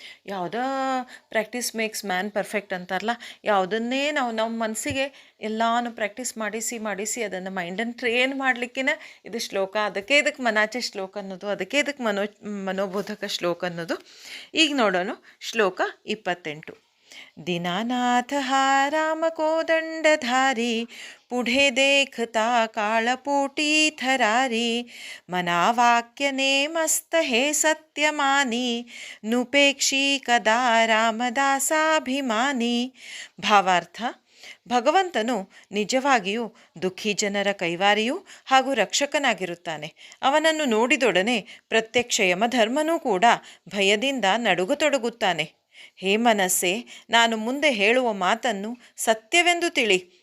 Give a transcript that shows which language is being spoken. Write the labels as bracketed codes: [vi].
[kn] ಯಾವುದೋ [en] practice makes man perfect [kn] ಅಂತಾರಲ್ಲ, ಯಾವುದನ್ನೇ ನಾವು ನಮ್ಮ ಮನಸ್ಸಿಗೆ ಎಲ್ಲನೂ ಪ್ರಾಕ್ಟೀಸ್ ಮಾಡಿಸಿ ಅದನ್ನು ಮೈಂಡನ್ನು ಟ್ರೈನ್ ಮಾಡಲಿಕ್ಕಿನ ಇದು ಶ್ಲೋಕ, ಅದಕ್ಕೆ ಇದಕ್ಕೆ ಮನಾಚೆ ಶ್ಲೋಕ ಅನ್ನೋದು, ಅದಕ್ಕೆ ಇದಕ್ಕೆ ಮನೋಬೋಧಕ ಶ್ಲೋಕ ಅನ್ನೋದು. ಈಗ ನೋಡೋಣ ಶ್ಲೋಕ 28. [mr] दीनानाथ हा राम कोदंडधारी, पुढे देखता काळपोटी थरारी, मनावाक्य नेमस्त हे सत्यमानी, नुपेक्षी कदा रामदासाभिमानी. भावार्थ: [kn] ಭಗವಂತನು ನಿಜವಾಗಿಯೂ ದುಃಖಿ ಜನರ ಕೈವಾರಿಯೂ ಹಾಗೂ ರಕ್ಷಕನಾಗಿರುತ್ತಾನೆ. ಅವನನ್ನು ನೋಡಿದೊಡನೆ ಪ್ರತ್ಯಕ್ಷ ಯಮಧರ್ಮನೂ ಕೂಡ ಭಯದಿಂದ ನಡುಗತೊಡಗುತ್ತಾನೆ. ಹೇ ಮನಸ್ಸೇ, ನಾನು ಮುಂದೆ ಹೇಳುವ ಮಾತನ್ನು ಸತ್ಯವೆಂದು ತಿಳಿ.